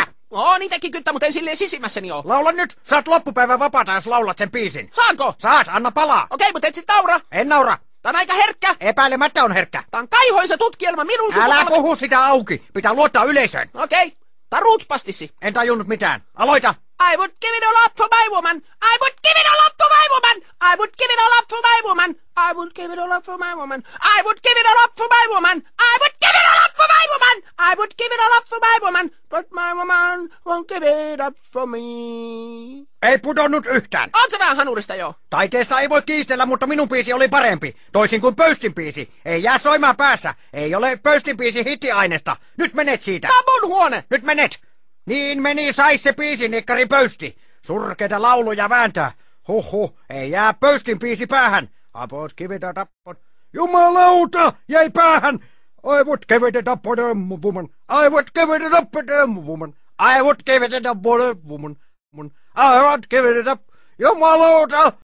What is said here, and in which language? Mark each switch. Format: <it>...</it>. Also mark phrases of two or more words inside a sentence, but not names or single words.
<fi>Niitäkin kyttä, mutta ei silleen sisimmässäni oo. Laula nyt. Saat loppupäivän vapaata, jos laulat sen biisin. Saanko? Saat, anna palaa. Okei, mutta et sit naura. En naura. Tää on aika herkkä. Epäilemättä on herkkä. Tää on kaihoisa tutkielma minun Älä sukupuolella. puhu sitä auki. Pitää luottaa yleisöön. Okei. Tää on ruutspastissi. En tajunnut mitään. Aloita.</fi> <en>I would give it all up for my woman. I would give it all up for my woman. I would give it all up for my woman. I would give it all up for my woman. I would give it all up for my woman. I would give it all up for my woman. I would give it all up for my woman. But my woman won't give it up for me.</en> <fi>Ei pudonnut yhtään. On se vähän hanurista jo. Taiteesta ei voi kiistellä, mutta minun biisi oli parempi. Toisin kuin Pöystin biisi. Ei jää soimaan päässä. Ei ole Pöystin biisi hittiaineesta. Nyt menet siitä. Tää on mun huone. Nyt menet. Niin meni sais se biisi, nikkari Pöysti. Surkeita lauluja vääntää. Huhhuh, ei jää Pöystin biisi päähän. Apot kivitä tappot. Jumalauta, jäi päähän.</fi> <en>I would give it up for the woman. I would give it up for the woman. I would give it up for the woman. I would give it up.</en> <fi>Jumalauta.</fi>